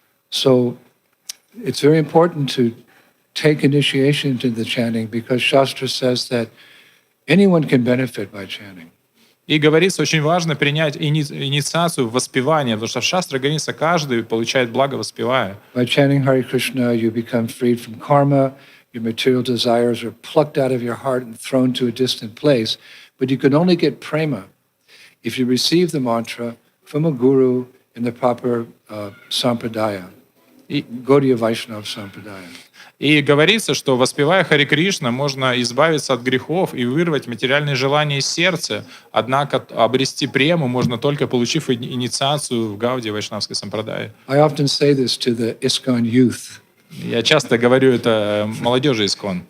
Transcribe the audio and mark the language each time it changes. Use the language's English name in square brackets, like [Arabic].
[English] So it's very important to take initiation into the chanting because Shastra says that anyone can benefit by chanting. [Russian] И говорится, очень важно принять инициацию в воспевание, потому что в шастре говорится, каждый получает благо воспевая. [English] By chanting Hare Krishna, you become freed from karma, your material desires are plucked out of your heart and thrown to a distant place. But you can only get prema if you receive the mantra from a guru in the proper sampradaya, Gaudiya Vaishnava sampradaya. [Russian] И говорится, что, воспевая Харе Кришна, можно избавиться от грехов и вырвать материальные желания из сердца. Однако обрести прему можно только получив инициацию в Гаудия Вайшнавской сампрадае. [English] I often say this to the ISKCON youth. [Russian] Я часто говорю это молодежи ИСККОН.